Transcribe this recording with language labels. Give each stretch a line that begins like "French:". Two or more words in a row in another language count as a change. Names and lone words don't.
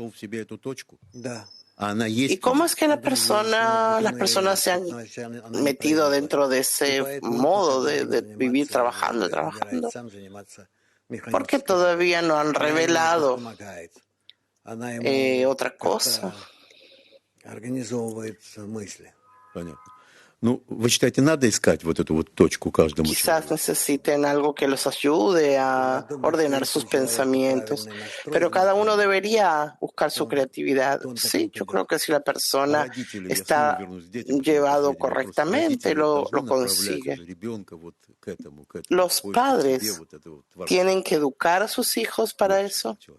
Spanish: ¿Y cómo es que las personas se han metido dentro de ese modo de vivir trabajando? Porque todavía no han revelado otra cosa.
Russian: Понятно. Ну, вы считаете, надо искать вот эту вот точку каждому
Spanish: Quizás necesiten algo que los ayude a ordenar sus pensamientos, pero cada uno debería buscar su creatividad. Sí, yo creo que si la persona está llevado correctamente, lo consigue. Los padres tienen que educar a sus hijos para eso.